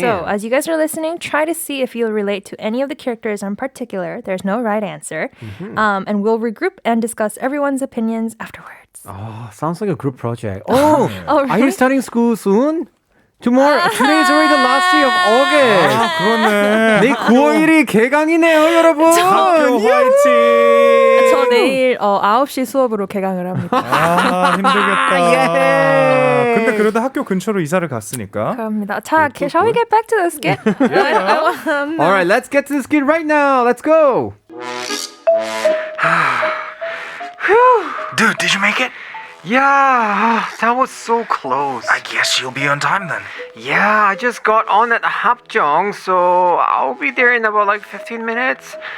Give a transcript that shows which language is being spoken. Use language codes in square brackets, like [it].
[en] So as you guys are listening, try to see if you'll relate to any of the characters in particular. There's no right answer. And we'll regroup and discuss everyone's opinions afterwards. Oh, sounds like a group project. Oh, Oh, are you really? starting school soon? Tomorrow, today is already the last day of August. [ko] 아, 그렇네. 내 9월이 개강이네요, 여러분. 학교 예. 화이팅! 저 내일 9시 수업으로 개강을 합니다. 아, 힘들겠다. 예. 근데 그래도 학교 근처로 이사를 갔으니까. 그럽니다. [en] 자, shall we get back to the skit? All right, let's get to this kid right now. Let's go. Dude, did you make it? Yeah, that was so close. I guess you'll be on time then. Yeah, I just got on at 합정, so I'll be there in about like 15 minutes.